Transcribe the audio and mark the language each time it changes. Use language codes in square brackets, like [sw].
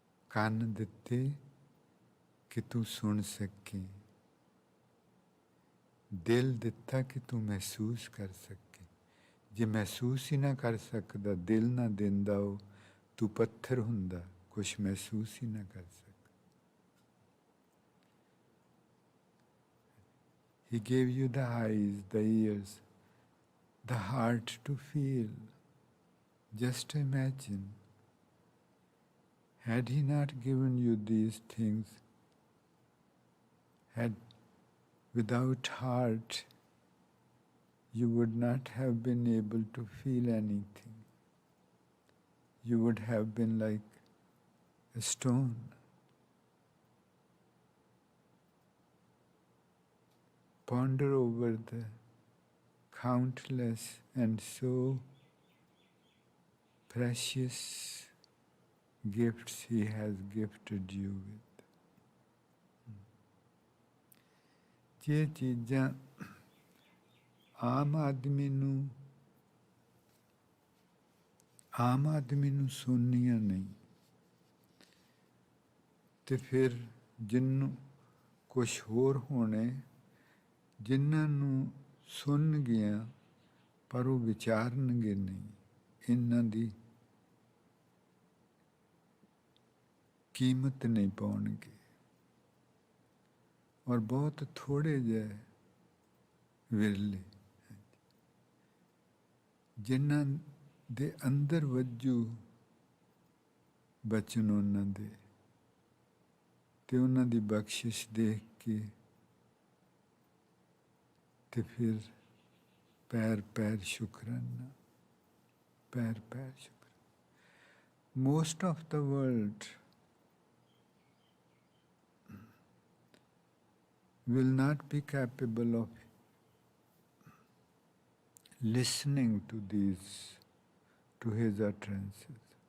[pa] ਕੰਨ ਦਿੱਤੇ ਕਿ ਤੂੰ ਸੁਣ ਸਕੇ। ਦਿਲ ਦਿੱਤਾ ਕਿ ਤੂੰ ਮਹਿਸੂਸ ਕਰ ਸਕੇ। ਜੇ ਮਹਿਸੂਸ ਹੀ ਨਾ ਕਰ ਸਕਦਾ, ਦਿਲ ਨਾ ਦਿੰਦਾ, ਉਹ ਤੂੰ ਪੱਥਰ ਹੁੰਦਾ, ਕੁਛ ਮਹਿਸੂਸ ਹੀ ਨਾ ਕਰ ਸਕਦਾ। [en] He gave you the eyes, the ears, the heart to feel. Just imagine, had He not given you these things, without heart, you would not have been able to feel anything. You would have been like a stone. Ponder over the countless and so precious gifts He has gifted you with. [pa] ਜੇ ਚੀਜ਼ਾਂ ਆਮ ਆਦਮੀ ਨੂੰ ਸੁਣਨੀਆਂ ਨਹੀਂ ਤੇ ਫਿਰ ਜਿਹਨੂੰ ਕੁਛ ਹੋਰ ਹੋਣੇ, ਜਿਨ੍ਹਾਂ ਨੂੰ ਸੁਣ ਗਿਆ ਪਰ ਉਹ ਵਿਚਾਰਨਗੇ ਨਹੀਂ, ਇਹਨਾਂ ਦੀ ਕੀਮਤ ਨਹੀਂ ਪਾਉਣਗੇ। ਔਰ ਬਹੁਤ ਥੋੜ੍ਹੇ ਜਿਹੇ ਵਿਰਲੇ ਜਿਨ੍ਹਾਂ ਦੇ ਅੰਦਰ ਵੱਜੂ ਬਚਨ ਉਹਨਾਂ ਦੇ ਤੇ ਉਹਨਾਂ ਦੀ ਬਖਸ਼ਿਸ਼ ਦੇਖ ਕੇ ਤੇ ਫਿਰ ਪੈਰ ਪੈਰ ਸ਼ੁਕਰਾਨਾ, ਪੈਰ ਪੈਰ ਸ਼ੁਕਰਾਨਾ। [en] Most of the world will not be capable of listening to His utterances.